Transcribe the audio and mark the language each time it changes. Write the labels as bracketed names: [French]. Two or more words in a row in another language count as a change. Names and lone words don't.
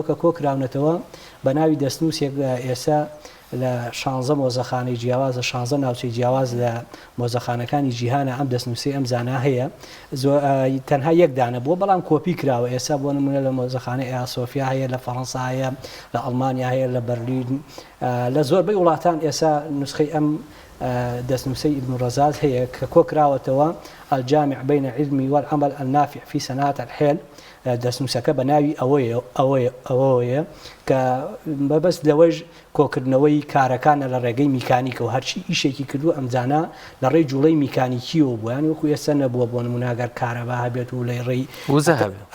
[Central Kurdish] کە کۆکراونەتەوە بە ناوی دەستنووسێک ئێستا لە 16 مۆزەخانەی جیاواز لە 16 ناوچەی جیاواز لە مۆزەخانەکانی جیهانە ئەم دەستنووسی ئەم زانە هەیە تەنها یەک دانە بووە بەڵام کۆپی کراوە ئێستا بۆ نمونە لە مۆزەخانەی ئاسۆفیا هەیە لە فەڕەنسا هەیە لە ئەڵمانیا هەیە لە بەرلین لە زۆربەی وڵاتان ئێستا نسخەی ئەم دەستنووسەی ئیبن ڕەزاز هەیە کە کۆکراوەتەوە الجامع بين العلم والعمل النافع في صناعة الحيل دەستنووسەکە بە ناوی ئەوەیە کە بەبەست لەوەش کۆکردنەوەی کارەکانە لە ڕێگەی میکانیکە و هەرچی ئیشێکی کردو ئەمزانە لە ڕێی جوڵەی میکانیکیەوە بوویان وەکو ئێستا نەبووە بۆ نموناگەر کارەبا هەبێت و لە ڕێی وزە هەبێت